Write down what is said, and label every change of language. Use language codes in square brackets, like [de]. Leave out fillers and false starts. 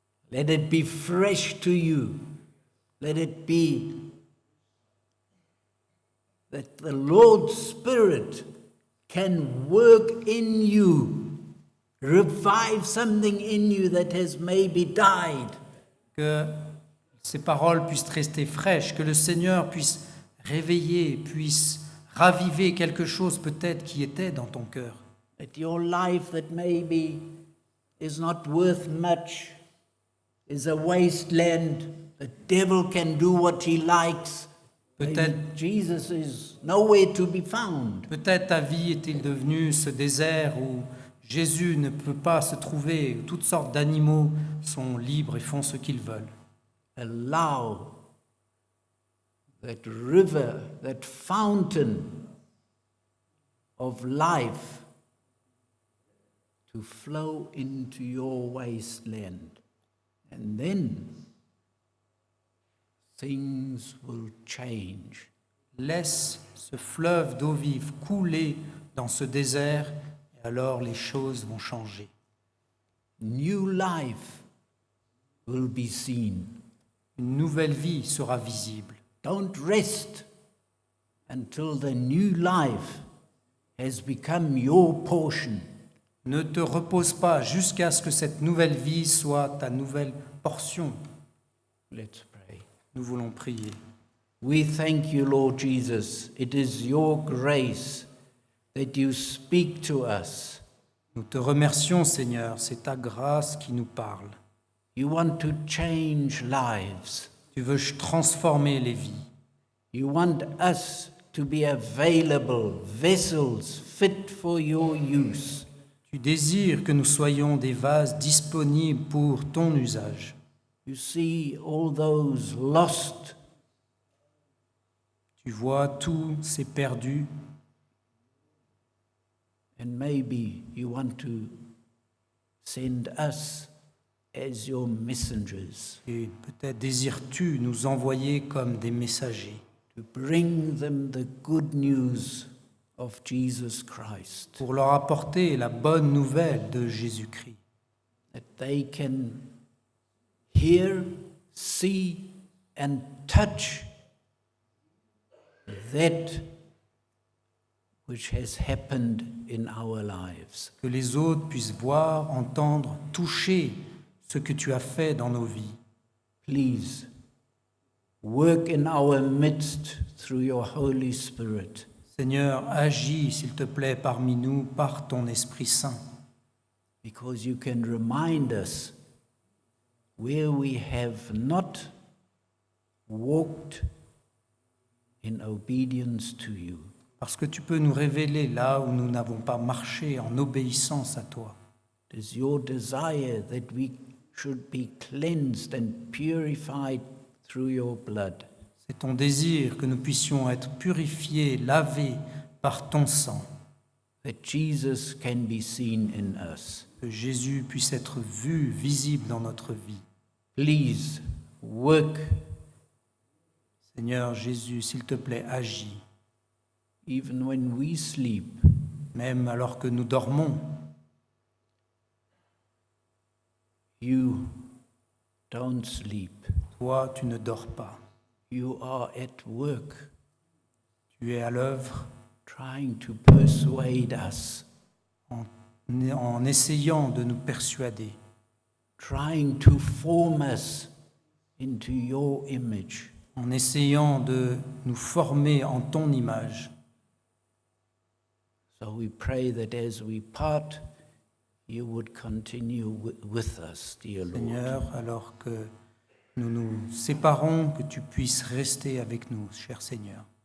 [en] Let it be fresh to you. Let it be that the Lord's Spirit can work in you, revive something in you that has maybe died. [fr] Que ces paroles puissent rester fraîches, que le Seigneur puisse réveiller, puisse raviver quelque chose peut-être qui était dans ton cœur. [en] That your life that maybe is not worth much, is a wasteland. The devil can do what he likes. [fr] Peut-être, [en] Jesus is nowhere to be found. [fr] peut-être ta vie est-il devenue ce désert où Jésus ne peut pas se trouver, où toutes sortes d'animaux sont libres et font ce qu'ils veulent. [en] Allow that river, that fountain of life to flow into your wasteland. And then things will change. [fr] Laisse ce fleuve d'eau vive couler dans ce désert et alors les choses vont changer. [en] New life will be seen. [fr] Une nouvelle vie sera visible. [en] Don't rest until the new life has become your portion. [fr] Ne te repose pas jusqu'à ce que cette nouvelle vie soit ta nouvelle portion. [en] Let's pray. [fr] Nous voulons prier. [en] We thank you, Lord Jesus. It is your grace that you speak to us. [fr] Nous te remercions, Seigneur, c'est ta grâce qui nous parle. [en] You want to change lives. [fr] Tu veux transformer les vies. [en] You want us to be available vessels fit for your use. [fr] Tu désires que nous soyons des vases disponibles pour ton usage. [en] You see all those lost. [fr] Tu vois tous ces perdus. [en] And maybe you want to send us as your messengers [fr] Et peut-être désires-tu nous envoyer comme des messagers [en] to bring them the good news of Jesus Christ, [fr] pour leur apporter la bonne nouvelle de Jésus-Christ. [en] that they can hear, see, and touch that which has happened in our lives. [fr] Que les autres puissent voir, entendre, toucher ce que tu as fait dans nos vies. [en] Please work in our midst through your Holy Spirit. [fr] Seigneur, agis, s'il te plaît, parmi nous par ton Esprit Saint, [en] Because you can remind us where we have not walked in obedience to you. [fr] parce que tu peux nous révéler là où nous n'avons pas marché en obéissance à toi. [en] It is your desire that we should be cleansed and purified through your blood. [fr] C'est ton désir que nous puissions être purifiés, lavés par ton sang, [en] That Jesus can be seen in us. [fr] que Jésus puisse être vu, visible dans notre vie. [en] Please work [fr] Seigneur Jésus, s'il te plaît, agis, [en] even when we sleep. [fr] même alors que nous dormons. [en] You don't sleep. [fr] Toi, tu ne dors pas. [en] You are at work [fr] Tu es à l'œuvre [en] trying to persuade us, [fr] en essayant de nous persuader, [en] trying to form us into your image. [fr] en essayant de nous former en ton image. [en] So we pray that as we part, you would continue with us, dear Lord. [fr] Seigneur, alors que nous nous séparons, que tu puisses rester avec nous, cher Seigneur.